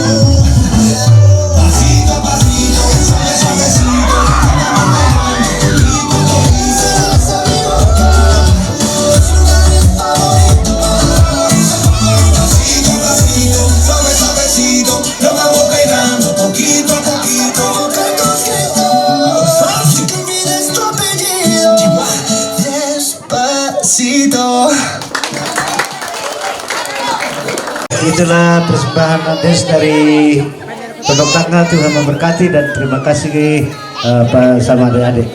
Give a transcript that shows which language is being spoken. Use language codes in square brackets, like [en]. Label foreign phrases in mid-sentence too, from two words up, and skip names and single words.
[es] Pasito a pasito, suave suavecito, y cuando dices a mi boca los lugares favoritos. Pasito a pasito, suave suavecito, lo vamos pegando poquito a poquito. Provocar tus gritos, y que olvides tu apellido. Despacito. [id] Itulah persembahan Nades dari Pondok Tangga. Tuhan memberkati dan terima kasih sama adik-adik.